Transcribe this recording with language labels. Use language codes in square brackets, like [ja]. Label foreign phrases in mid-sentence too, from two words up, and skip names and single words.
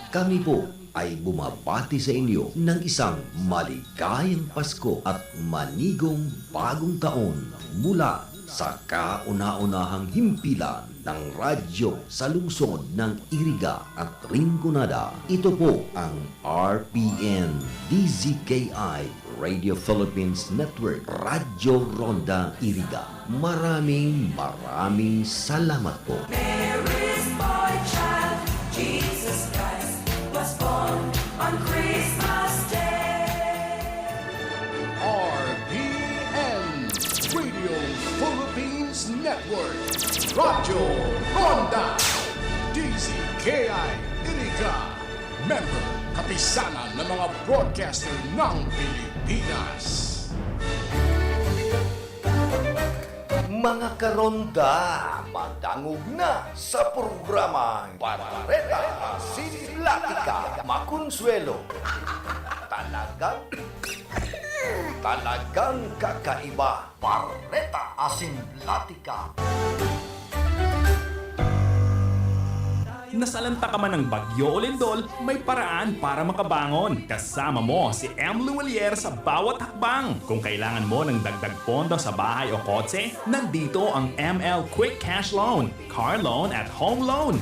[tl] Kami po ay bumabati sa inyo ng isang maligayang Pasko at manigong bagong taon mula sa kauna-unahang himpilan ng radyo sa lungsod ng Iriga at Rinconada. Ito po ang RPN DZKI Radio Philippines Network Radyo Ronda Iriga. Maraming salamat po. [en] Mary's boy child, Jesus Christ, was born on Christmas Day. [tl] RPN Radio Philippines Network Radyo Ronda DZKI Iriga Member Kapisanan ng mga broadcaster ng Pilipinas. [bik] Mga karonda, madangog na sa programang Barbareta Sinlatika Makonsuelo. [tl] Talagang kakaiba. Barbareta Asinlatika. Nasalanta ka man ng bagyo o lindol, may paraan para makabangon. Kasama mo si M. Luwalier sa bawat hakbang. Kung kailangan mo ng dagdag pondo sa bahay o kotse, nandito ang ML Quick Cash Loan, Car Loan at Home Loan.